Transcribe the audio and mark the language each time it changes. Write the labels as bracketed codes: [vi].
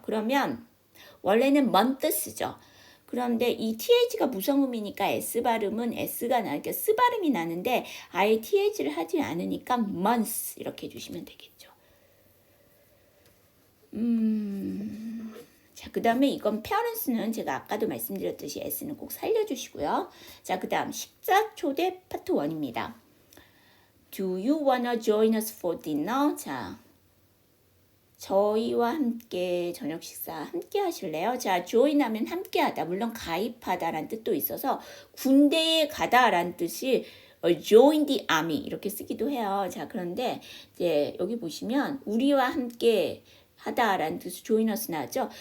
[ko] 그러면 원래는 month 쓰죠. 그런데 이 TH가 무성음이니까 S 발음은 S가 그러니까 S 발음이 나는데 아예 TH를 하지 않으니까 months 이렇게 해주시면 되겠죠. 자, 그 다음에 이건 parents는 제가 아까도 말씀드렸듯이 S는 꼭 살려주시고요. 자, 그 다음 식사 초대 파트 1입니다. [en] Do you wanna join us for dinner? [ko] 자, 저희와 함께 저녁 식사 함께 하실래요? 자, join 하면 함께 하다. 물론 가입하다라는 뜻도 있어서 군대에 가다라는 뜻이 [en] join the army [ko] 이렇게 쓰기도 해요. 자, 그런데 이제 여기 보시면 우리와 함께 하다라는 뜻으로 [en] join us [ko] 나왔죠.